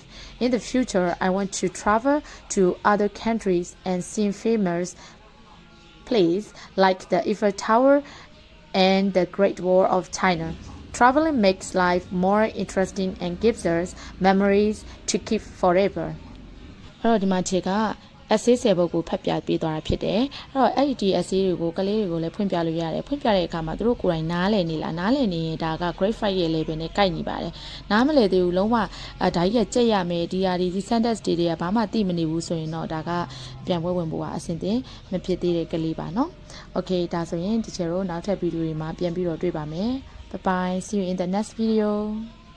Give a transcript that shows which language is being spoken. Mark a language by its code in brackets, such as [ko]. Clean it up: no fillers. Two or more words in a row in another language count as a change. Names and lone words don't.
[en] In the future, I want to travel to other countries and see famous places like the Eiffel Tower and the Great Wall of China. Traveling makes life more interesting and gives us memories to keep forever. [my] အဲ့တော့ဒီမှာခြေက essay 10 ပုဒ်ကိုဖတ်ပြပေးသွားတာဖြစ်တယ်။အဲ့တော့အဲ့ဒီ essay တွေကိုကလေးတွေကိုလည်းဖွင့်ပြလို့ရတယ်။ဖွင့်ပြတဲ့အခါမှာသူတို့ကိုယ်တိုင်နားလည်နေလားနားလည်နေရင်ဒါက grade 5ရဲ့ level နဲ့ကိုက်နေပါတယ်။နားမလည်သေးဘူးလုံးဝဒါကြီးကကြက်ရမယ်ဒီဟာဒီ sentence တွေကဘာမှသိမနေဘူးဆိုရင်တော့ဒါကပြန်ပွဲဝင်ဖို့ကအဆင်သင့်မဖြစ်သေးတဲ့ကလေးပါနော်။ Okay ဒါဆိုရင်ဒီချေတို့နောက်ထပ်ဗီဒီယိုတွေမှာပြန်ပြီးတော့တွေ့ပါမယ်။ [en] Bye bye. See you in the next video.